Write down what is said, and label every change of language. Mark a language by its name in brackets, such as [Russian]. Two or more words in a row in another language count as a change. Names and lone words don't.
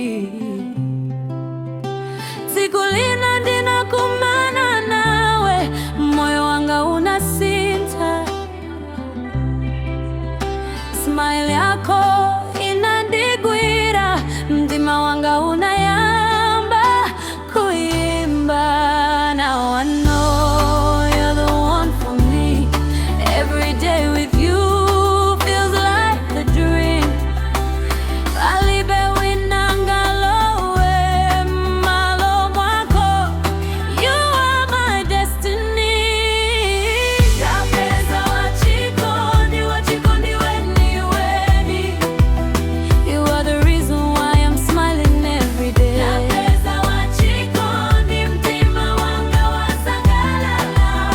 [Nyanja] Siku lina ndinakumana nawe, moyo wanga unasinta. Smile yako inandigwira, mtima wanga unayamba kuimba. [English] Now I know you're the one for me. Every day with you feels like a dream. [Nyanja] Alibe winangalowe malo mwako, [English] you are my destiny. [Nyanja] Ndapeza wachikondi, wachikondi weni weni. [English] You are the reason why I'm smiling every day. [Nyanja] Ndapeza wachikondi, mtima wanga wasangalala.